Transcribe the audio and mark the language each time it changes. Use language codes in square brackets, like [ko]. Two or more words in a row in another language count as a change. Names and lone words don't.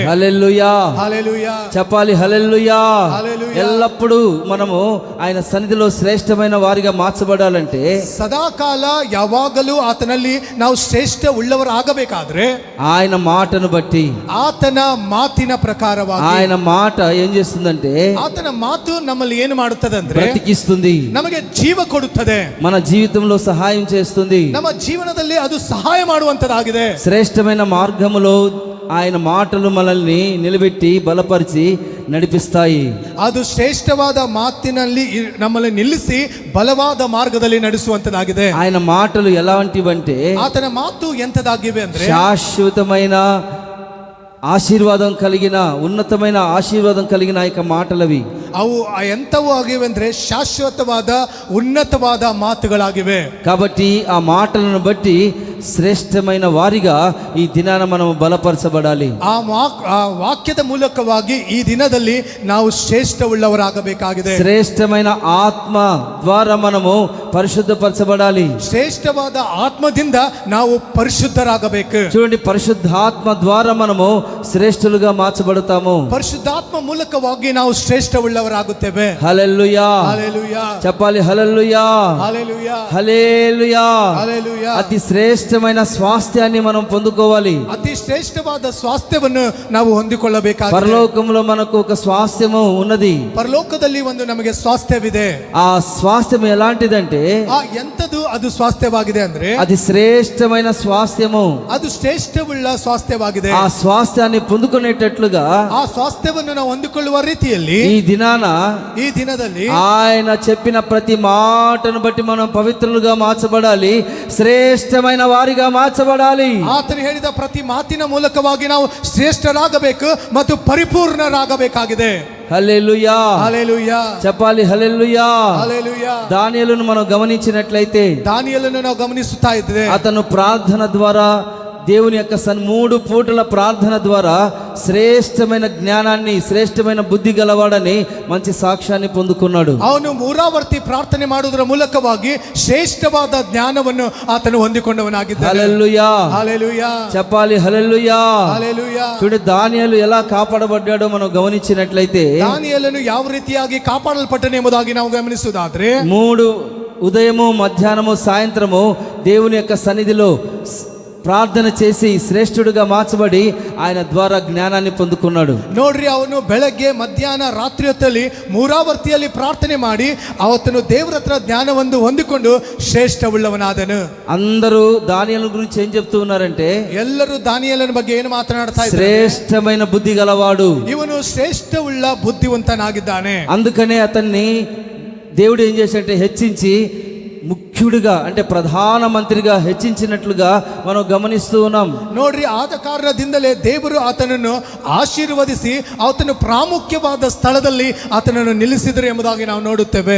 [te] హల్లెలూయా హల్లెలూయా. చెప్పాలి, హల్లెలూయా. హల్లెలూయా. ఎల్లప్పుడూ మనము ఆయన సన్నిధిలో శ్రేష్టమైన వారిగా మార్చబడాలంటే [kn] ಸದಾ ಕಾಲ ಯಾವಾಗಲೂ ಆತನಲ್ಲಿ ನಾವು ಶ್ರೇಷ್ಠ ಉಳ್ಳವರಾಗಬೇಕಾದ್ರೆ [te] ఆయన మాటను బట్టి, [kn] ಆತನ ಮಾತಿನ ಪ್ರಕಾರವಾಗಿ, [te] ఆయన మాట ఏం చేస్తుందంటే [kn] ಆತನ ಮಾತು ನಮ್ಮಲ್ಲಿ ಏನು ಮಾಡುತ್ತದೆ ಅಂದ್ರೆ [te] బ్రతికిస్తుంది, [kn] ನಮಗೆ ಜೀವ ಕೊಡುತ್ತದೆ, [te] మన జీవితంలో సహాయం చేస్తుంది. [kn] ನಮ್ಮ ಜೀವನದಲ್ಲಿ ಅದು ಸಹಾಯ ಮಾಡುವಂತದಾಗಿದೆ. [te] శ్రేష్టమైన మార్గములో ఆయన మాటలు మనల్ని నిలబెట్టి బలపరిచి నడిపిస్తాయి. [kn] ಅದು ಶ್ರೇಷ್ಠವಾದ ಮಾತಿನಲ್ಲಿ ನಮ್ಮಲ್ಲಿ ನಿಲ್ಲಿಸಿ ಬಲವಾದ ಮಾರ್ಗದಲ್ಲಿ ನಡೆಸುವಂತದಾಗಿದೆ. [te] ఆయన మాటలు ఎలాంటివంటే [kn] ಆತನ ಮಾತು ಎಂತದಾಗಿವೆ ಅಂದ್ರೆ [te] శాశ్వతమైన ఆశీర్వాదం కలిగిన, ఉన్నతమైన ఆశీర్వాదం కలిగిన యొక్క మాటలవి. [kn] ಅವು ಎಂತವೂ ಆಗಿವೆ ಅಂದ್ರೆ ಶಾಶ್ವತವಾದ ಉನ್ನತವಾದ ಮಾತುಗಳಾಗಿವೆ. [te] కాబట్టి ఆ మాటలను బట్టి శ్రేష్టమైన వారిగా ఈ దినాన మనం బలపరచబడాలి. [kn] ಆ ವಾಕ್ಯದ ಮೂಲಕವಾಗಿ ಈ ದಿನದಲ್ಲಿ ನಾವು ಶ್ರೇಷ್ಠವುಳ್ಳವರಾಗಬೇಕಾಗಿದೆ. [te] శ్రేష్టమైన ఆత్మ ద్వారా మనము పరిశుద్ధపరచబడాలి. [kn] ಶ್ರೇಷ್ಠವಾದ ಆತ್ಮದಿಂದ ನಾವು ಪರಿಶುದ್ಧರಾಗಬೇಕು. [te] చూడండి, పరిశుద్ధాత్మ ద్వారా మనము శ్రేష్ఠులుగా మార్చబడతాము. [kn] ಪರಿಶುದ್ಧಾತ್ಮ ಮೂಲಕವಾಗಿ ನಾವು ಶ್ರೇಷ್ಠವುಳ್ಳವರಾಗುತ್ತೇವೆ. [te] హల్లెలూయా. హల్లెలూయా. చెప్పాలి, హల్లెలూయా. హల్లెలూయా. హల్లెలూయా. హల్లెలూయా. అతి శ్రేష్టమైన స్వాస్థ్యాన్ని మనం పొందుకోవాలి. [kn] ಅತಿ ಶ್ರೇಷ್ಠವಾದ ಸ್ವಾಸ್ಥ್ಯವನ್ನು ನಾವು ಹೊಂದಿಕೊಳ್ಳಬೇಕಾಗಿದೆ. [te] పరలోకంలో మనకు ఒక స్వాస్థ్యము ఉన్నది. [kn] ಪರಲೋಕದಲ್ಲಿ ಒಂದು ನಮಗೆ ಸ್ವಾಸ್ಥ್ಯವಿದೆ. [te] ఆ స్వాస్థ్యం ఎలాంటిదంటే [kn] ಎಂತದು ಅದು ಸ್ವಾಸ್ಥ್ಯವಾಗಿದೆ ಅಂದ್ರೆ [te] అది శ్రేష్టమైన స్వాస్థ్యము. [kn] ಅದು ಶ್ರೇಷ್ಠವುಳ್ಳ ಸ್ವಾಸ್ಥ್ಯವಾಗಿದೆ. [te] ఆ స్వాస్థ్యాన్ని పొందుకునేటట్లుగా [kn] ಆ ಸ್ವಾಸ್ಥ್ಯವನ್ನು ನಾವು ಹೊಂದಿಕೊಳ್ಳುವ ರೀತಿಯಲ್ಲಿ [te] ఈ దినాన [kn] ಈ ದಿನದಲ್ಲಿ [te] ఆయన చెప్పిన ప్రతి మాటను బట్టి మనం పవిత్రులుగా మార్చబడాలి, శ్రేష్టమైన వారిగా మార్చబడాలి. [kn] ಆತನು ಹೇಳಿದ ಪ್ರತಿ ಮಾತಿನ ಮೂಲಕವಾಗಿ ನಾವು ಶ್ರೇಷ್ಠರಾಗಬೇಕು ಮತ್ತು ಪರಿಪೂರ್ಣರಾಗಬೇಕಾಗಿದೆ. [te] హల్లెలూయా. హల్లెలూయా. చెప్పాలి, హల్లెలూయా. హల్లెలూయా. దానియేలును మనం గమనించినట్లయితే [kn] దానియేలును ನಾವು గమనిಸುತ್ತಾ ಇದ್ದೇವೆ. [te] అతను ప్రార్థన ద్వారా, దేవుని యొక్క 3 పూటల ప్రార్థన ద్వారా శ్రేష్టమైన జ్ఞానాన్ని, శ్రేష్టమైన బుద్ధి గలవాడని మంచి సాక్ష్యాన్ని పొందుకున్నాడు. [kn] ಅವನು ಮೂರಾವರ್ತಿ ಪ್ರಾರ್ಥನೆ ಮಾಡುವುದರ ಮೂಲಕವಾಗಿ ಶ್ರೇಷ್ಠವಾದ ಜ್ಞಾನವನ್ನು ಆತನು ಹೊಂದಿಕೊಂಡವನಾಗಿದ್ದಾನೆ. [te] హల్లెలూయా. హల్లెలూయా. చెప్పాలి, హల్లెలూయా. హల్లెలూయా. చూడండి, దానియేలు ఎలా కాపాడబడ్డాడో మనం గమనించినట్లయితే [kn] దానియేಲನು ಯಾವ ರೀತಿಯಾಗಿ ಕಾಪಾಡಲ್ಪಟ್ಟನು ಎಂಬುದಾಗಿ ನಾವು ಗಮನಿಸುವುದಾದ್ರೆ [te] 3 ఉదయము, మధ్యాహ్నము, సాయంత్రము దేవుని యొక్క సన్నిధిలో ప్రార్థన చేసి శ్రేష్ఠుడిగా మార్చబడి ఆయన ద్వారా జ్ఞానాన్ని పొందుకున్నాడు. [kn] ನೋಡ್ರಿ, ಅವನು ಬೆಳಗ್ಗೆ ಮಧ್ಯಾಹ್ನ ರಾತ್ರಿ ಹೊತ್ತಲ್ಲಿ ಮೂರಾವರ್ತಿಯಲ್ಲಿ ಪ್ರಾರ್ಥನೆ ಮಾಡಿ ಅವತ್ತನು ದೇವರ ಹತ್ರ ಜ್ಞಾನವನ್ನು ಹೊಂದಿಕೊಂಡು ಶ್ರೇಷ್ಠವುಳ್ಳವನಾದನು. [te] అందరూ దానియేలు గురించి ఏం చెప్తూ ఉన్నారంటే [kn] ಎಲ್ಲರೂ ದಾನಿಯೇಲನ ಬಗ್ಗೆ ಏನು ಮಾತನಾಡ್ತಾ ಇದ್ದಾರೆ? [te] శ్రేష్టమైన బుద్ధి గలవాడు. [kn] ಇವನು ಶ್ರೇಷ್ಠವುಳ್ಳ ಬುದ್ಧಿವಂತನಾಗಿದ್ದಾನೆ. [te] అందుకనే అతన్ని దేవుడు ఏం చేశాడంటే హెచ్చించి ముఖ్యుడిగా, అంటే ప్రధాన మంత్రిగా హెచ్చించినట్లుగా మనం గమనిస్తూ ఉన్నాం. [kn] ನೋಡ್ರಿ, ಆದ ಕಾರಣದಿಂದಲೇ ದೇವರು ಆತನನ್ನು ಆಶೀರ್ವದಿಸಿ ಆತನು ಪ್ರಾಮುಖ್ಯವಾದ ಸ್ಥಳದಲ್ಲಿ ಆತನನ್ನು ನಿಲ್ಲಿಸಿದರು ಎಂಬುದಾಗಿ ನಾವು ನೋಡುತ್ತೇವೆ.